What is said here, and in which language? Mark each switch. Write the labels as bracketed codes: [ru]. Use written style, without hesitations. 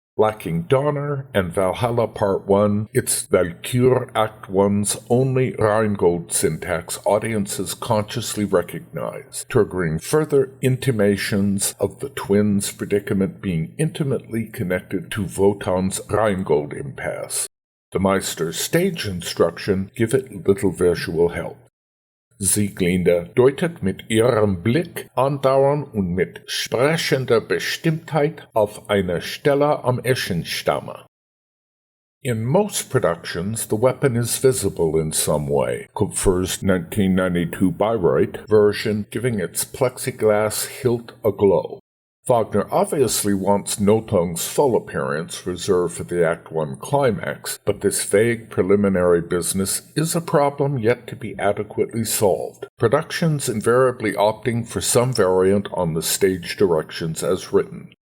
[en] Lacking Donner and Valhalla Part 1, it's Walküre Act 1's only Rheingold syntax audiences consciously recognize, triggering further intimations of the twins' predicament being intimately connected to Wotan's Rheingold impasse. The Meister's stage instruction give it little visual help. [de] Sieglinde deutet mit ihrem Blick andauernd und mit sprechender Bestimmtheit auf eine Stelle am Eschenstamme. [en] In most productions, the weapon is visible in some way, Kupfer's 1992 Bayreuth version giving its plexiglass hilt a glow. Wagner obviously wants Notung's full appearance reserved for the Act 1 climax, but this vague preliminary business is a problem yet to be adequately solved, productions invariably opting for some variant on the stage directions as written.